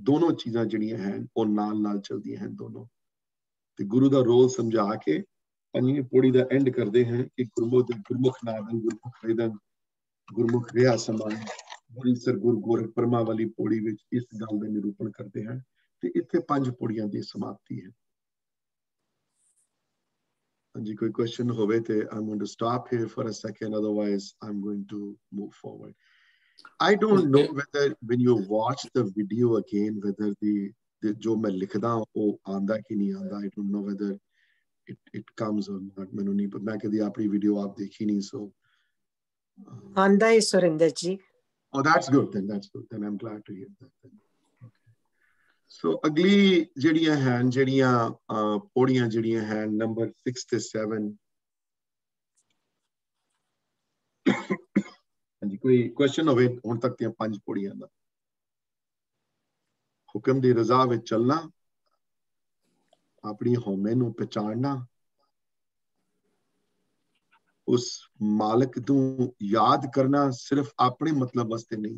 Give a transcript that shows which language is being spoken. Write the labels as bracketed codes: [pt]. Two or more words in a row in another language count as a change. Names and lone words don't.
[pa] ਦੋਨੋਂ ਚੀਜ਼ਾਂ ਜਿਹੜੀਆਂ ਹਨ ਉਹ ਨਾਲ ਨਾਲ ਚੱਲਦੀਆਂ ਹਨ ਦੋਨੋਂ। ਤੇ ਗੁਰੂ ਦਾ ਰੋਲ ਸਮਝਾ ਕੇ ਪੰਜਵੀਂ ਪੌੜੀ ਦਾ ਐਂਡ ਕਰਦੇ ਹਾਂ ਕਿ ਗੁਰਮੁਖ ਨਾਦੰ ਗੁਰਮੁਖ ਵੇਦੰ ਗੁਰਮੁਖ ਰਿਹਾ ਸਮਾਨ ਬੜੀ ਸਰਗੁਰ ਗੋਰਖ ਪਰਮਾ ਵਾਲੀ ਪੌੜੀ ਵਿੱਚ ਇਸ ਗੱਲ ਦਾ ਨਿਰੂਪਣ ਕਰਦੇ ਹਨ। ਤੇ ਇੱਥੇ 5 ਪੌੜੀਆਂ ਦੀ ਸਮਾਪਤੀ ਹੈ। ਹਾਂਜੀ, ਕੋਈ ਕੁਐਸਚਨ ਹੋਵੇ ਤੇ [en] I'm going to stop here for a second, otherwise I'm going to move forward. I don't know whether when you watch the video again, whether the [pa] ਜੋ ਮੈਂ ਲਿਖਦਾ ਉਹ ਆਂਦਾ ਕਿ ਨਹੀਂ ਆਂਦਾ। [en] I don't know whether it comes or not. [pa] ਮੈਨੂੰ ਨਹੀਂ ਪਤਾ, ਮੈਂ ਕਦੀ ਆਪਣੀ ਵੀਡੀਓ ਆਪ ਦੇਖੀ ਨਹੀਂ। ਸੋ ਆਂਦਾ ਹੈ ਸੁਰਿੰਦਰ ਜੀ। [en] Oh, that's good then, that's good then, I'm glad to hear that then. Okay, so [pa] ਅਗਲੀ ਜਿਹੜੀਆਂ ਹਨ, ਜਿਹੜੀਆਂ ਪੌੜੀਆਂ ਜਿਹੜੀਆਂ ਹਨ ਨੰਬਰ 6 ਤੇ 7। ਹਾਂਜੀ, ਕੋਈ ਕੁਐਸਚਨ ਹੋਵੇ ਹੁਣ ਤੱਕ ਦੀਆਂ 5 ਪੌੜੀਆਂ ਦਾ। ਹੁਕਮ ਦੀ ਰਜ਼ਾ ਵਿੱਚ ਚੱਲਣਾ, ਆਪਣੀ ਹਉਮੈ ਨੂੰ ਪਛਾਣਨਾ, ਉਸ ਮਾਲਕ ਨੂੰ ਯਾਦ ਕਰਨਾ ਸਿਰਫ ਆਪਣੇ ਮਤਲਬ ਵਾਸਤੇ ਨਹੀਂ।